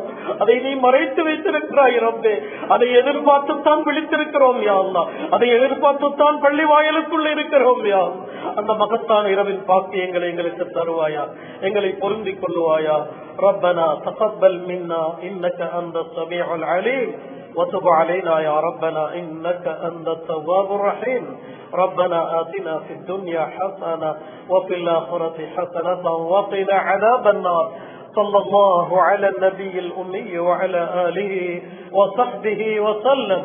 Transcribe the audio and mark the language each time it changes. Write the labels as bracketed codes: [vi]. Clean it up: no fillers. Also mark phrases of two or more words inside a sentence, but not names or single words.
[ta] அதை நீ மறைத்து வைத்திருக்கிறாய் ரப்பே. அதை எதிர்பார்த்துத்தான் விழித்திருக்கிறோம் [ar] يا الله. [ta] அதை எதிர்பார்த்துத்தான் பள்ளி வாயிலுக்குள்ள இருக்கிறோம் [ar] يا الله. [ta] அந்த மகத்தான இரவின் பாக்கியங்களை எங்களுக்கு தருவாயா. எங்களை பொருந்திக் கொள்ளுவாயா. [ar] ربنا تقبل منا إنك أنت السميع العليم وتب علينا يا ربنا إنك أنت التواب الرحيم. ربنا آتنا في الدنيا حسنة وفي الآخرة حسنة وقنا عذاب النار. صلى الله على النبي الأمي وعلى آله وصحبه وسلم.